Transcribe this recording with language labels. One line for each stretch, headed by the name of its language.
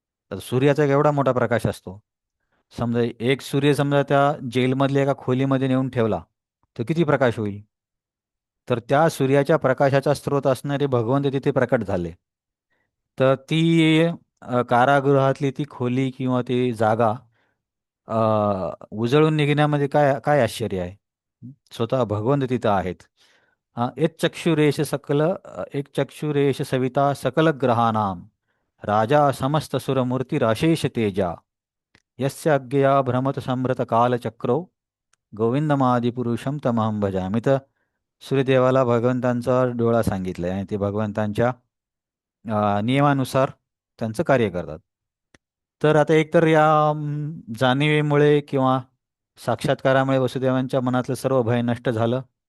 Marathi: तर सूर्याचा एक एवढा मोठा प्रकाश असतो. समजा एक सूर्य समजा त्या जेलमधल्या एका खोलीमध्ये नेऊन ठेवला, तर किती प्रकाश होईल? तर त्या सूर्याच्या प्रकाशाचा स्रोत असणारे भगवंत तिथे प्रकट झाले. तर ती कारागृहातली ती खोली किंवा ती जागा उजळून निघण्यामध्ये काय काय आश्चर्य आहे? स्वतः भगवंत तिथं आहेत.
Sanskrit: एक चक्षुरेश सविता सकल ग्रहाणाम राजा समस्त सुरमूर्तिराशेष तेजा यस्य अज्ञया भ्रमत समृत कालचक्रो गोविंदमादिपुरुषम तमहं भजामि.
Marathi: तर सूर्यदेवाला भगवंतांचा डोळा सांगितलाय आणि ते भगवंतांच्या नियमानुसार त्यांचं कार्य करतात. तर आता एकतर या जाणिवेमुळे किंवा साक्षात्कारामुळे वसुदेवांच्या मनातलं सर्व भय नष्ट झालं.